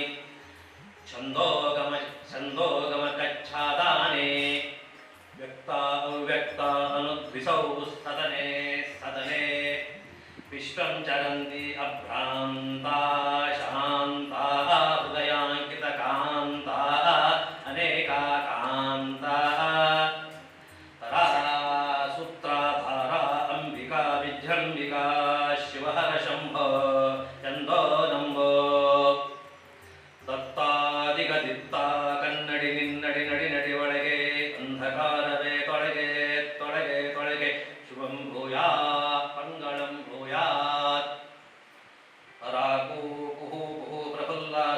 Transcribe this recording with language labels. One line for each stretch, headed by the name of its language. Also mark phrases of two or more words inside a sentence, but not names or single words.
Sanskrit: ಛಂದೋಗಮ ಛಂದೋಗಮ ಕಚ್ಛಾದಾನೆ ವ್ಯಕ್ತ ಅವ್ಯಕ್ತ ಅನುದ್ವಿಸೌ ಸದನೆ ಸದನೆ ವಿಶ್ವಂ ಚರಂತಿ ಅಭ್ರಾಂತಾ ಶಾಂತಾ ಹೃದಯಾಂಕಿತ ಕಾಂತಾ ಅನೇಕಾ ಕಾಂತಾ ತರಾ ಸೂತ್ರಾಧಾರ ಅಂಬಿಕಾ ವಿಜೃಂಭಿಕಾ ಶಿವಹರ ಶಂಭೋ ಚಂದೋ ನಂಬೋ
Kannada: ದತ್ತಾದಿಗದಿತ್ತ ಕನ್ನಡಿ ನಿನ್ನಡಿ ನಡಿ ನಡಿ ಒಳಗೆ ಅಂಧಕಾರವೇ ತೊಳಗೆ ತೊಳಗೆ ತೊಳಗೆ
Sanskrit: ಶುಭಂ ಭೂಯಾ ಮಂಗಳಂ ಭೂಯಾತ್ ಪರಾಕು ಕುಹು ಕುಹು ಪ್ರಫುಲ್ಲಾಸ